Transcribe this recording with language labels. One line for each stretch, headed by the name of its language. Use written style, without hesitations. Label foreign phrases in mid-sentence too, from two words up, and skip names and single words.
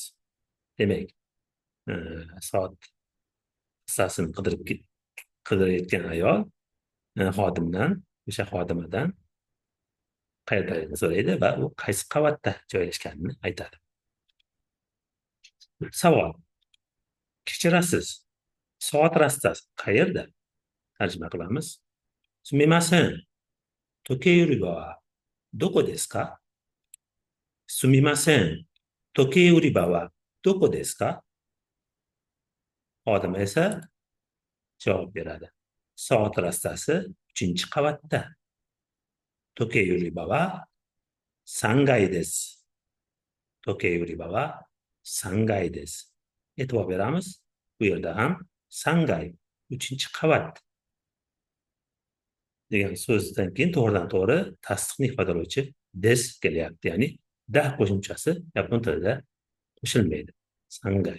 Uzbek: Demak, soat rassasini qidirayotgan ayol xodimdan, o'sha xodimadan qayerdaligini so'raydi va u qaysi qavatda joylashganini aytadi. Savol. Kechirasiz. Soat rassasi qayerda? Tarjima qilamiz.
Japanese: すみません. 時計売り場はどこですか? すみません. 時計売り場はどこですか?
Uzbek: Xodim esa javob beradi. Soat rassasi 3-qavatda.
Japanese: 時計売り場は3階です. 時計売り場は3階です.
Uzbek: E'tibor beramiz. Bu yerda ham 3階, 3-qavat degan so'zdan keyin to'g'ridan-to'g'ri tasdiqni ifodalovchi des kelyapti. Ya'ni da qo'shimchasi yapon tilida qo'shilmaydi.
Japanese: 3階.